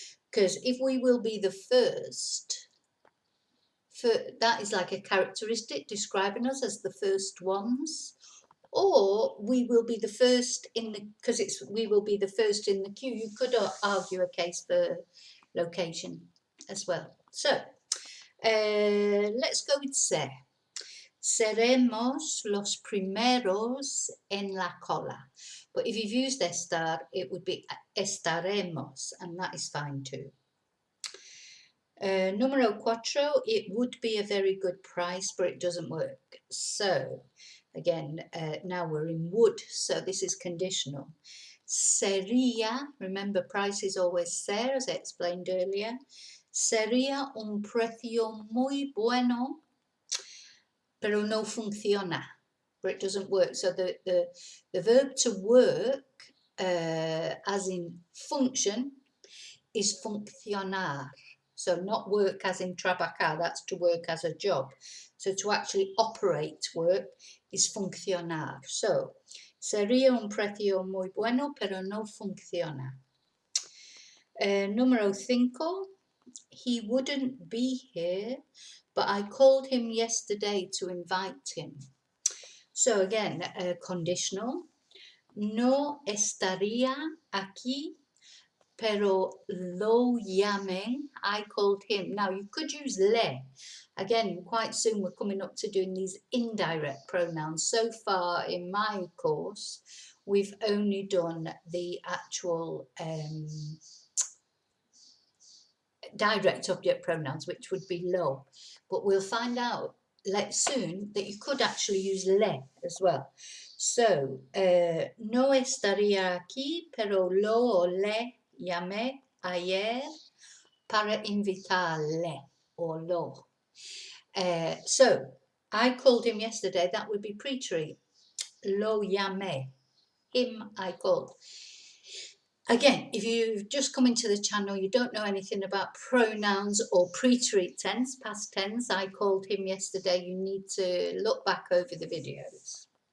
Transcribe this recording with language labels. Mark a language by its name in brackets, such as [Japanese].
[English] Because if we will be the first, that is like a characteristic describing us as the first ones. Or we will be the first in the, because we will be the first in the queue. You could argue a case for location as well. So let's go with ser. [Spanish] Seremos los primeros en la cola. [English] But if you've used estar, it would be estaremos, and that is fine too. Numero cuatro, it would be a very good price, but it doesn't work. So, again, now we're in would, so this is conditional. Sería, remember price is always ser, as I explained earlier. [Spanish] Sería un precio muy bueno, pero no funciona, [English] but it doesn't work. So the verb to work, as in function, is funcionar. So not work as in trabajar, that's to work as a job. So to actually operate work is funcionar. [Spanish] So, sería un precio muy bueno, pero no funciona. [English] Número 5, he wouldn't be here, but I called him yesterday to invite him. So again, conditional. [Spanish] No estaría aquí, pero lo llamé, [English] I called him. Now, you could use le. Again, quite soon we're coming up to doing these indirect pronouns. So far in my course, we've only done the actual direct object pronouns, which would be lo. But we'll find out soon that you could actually use le as well. [Spanish] So, no estaría aquí, pero lo o le llamé ayer para invitarle or lo. [English] So, I called him yesterday, that would be pre-treat. [Spanish] Lo llamé, [English] him I called. Again, if you've just come into the channel, you don't know anything about pronouns or pre-treat tense, past tense, I called him yesterday, you need to look back over the videos.